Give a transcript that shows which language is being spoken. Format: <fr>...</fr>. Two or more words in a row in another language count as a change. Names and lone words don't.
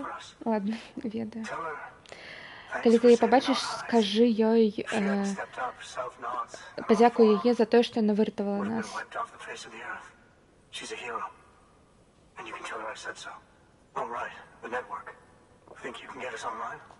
<be>Ладно, ведаю.</be> <uk>Коли ти її побачиш, скажи їй, подякуй їй за те, що не врятувала нас.</uk> <en>And you can tell her I said so. Oh, right. The network. Think you can get us online?</en>